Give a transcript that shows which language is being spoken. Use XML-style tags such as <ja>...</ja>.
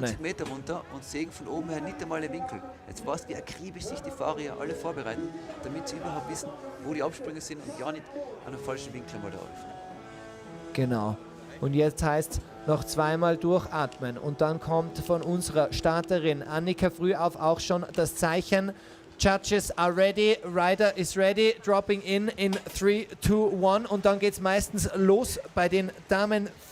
<de>20 Meter runter und sägen von oben her nicht einmal den Winkel. Jetzt weißt du, wie akribisch sich die Fahrer hier alle vorbereiten, damit sie überhaupt wissen, wo die Absprünge sind und ja nicht an einem falschen Winkel mal da öffnen. Genau. Und jetzt heißt noch zweimal durchatmen. Und dann kommt von unserer Starterin Annika Frühauf auch schon das Zeichen.</de> <en>Judges are ready, Rider is ready, dropping in 3, 2, 1.</en> <de>Und dann geht es meistens los bei den Damen.</de>